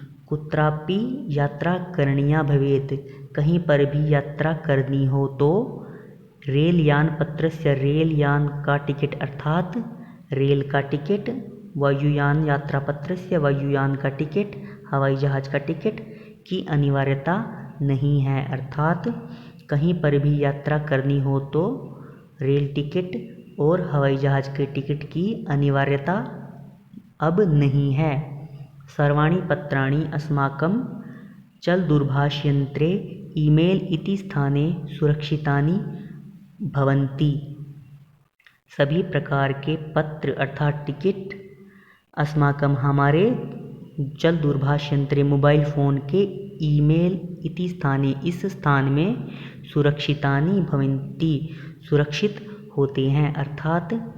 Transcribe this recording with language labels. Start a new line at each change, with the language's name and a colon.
Sanskrit: कुत्रापि यात्रा करणीया भवेत्,
Hindi: कहीं पर भी यात्रा करनी हो तो
Sanskrit: रेलयान पत्रस्य
Hindi: रेलयान का टिकट अर्थात रेल का टिकट,
Sanskrit: वायुयान यात्रापत्रस्य
Hindi: वायुयान का टिकट हवाई जहाज का टिकट की अनिवार्यता नहीं है, अर्थात कहीं पर भी यात्रा करनी हो तो रेल टिकट और हवाई जहाज के टिकट की अनिवार्यता अब नहीं है।
Sanskrit: सर्वाणि पत्राणि अस्माकं चलदूरभाषयन्त्रे ईमेल इति स्थाने सुरक्षितानि भवन्ति।
Hindi: सभी प्रकार के पत्र अर्थात टिकट
Sanskrit: अस्माकं
Hindi: हमारे
Sanskrit: चल दूरभाषयंत्रे
Hindi: मोबाइल फ़ोन के
Sanskrit: ईमेल इति स्थाने
Hindi: इस स्थान में
Sanskrit: सुरक्षितानि भवन्ति
Hindi: सुरक्षित होते हैं, अर्थात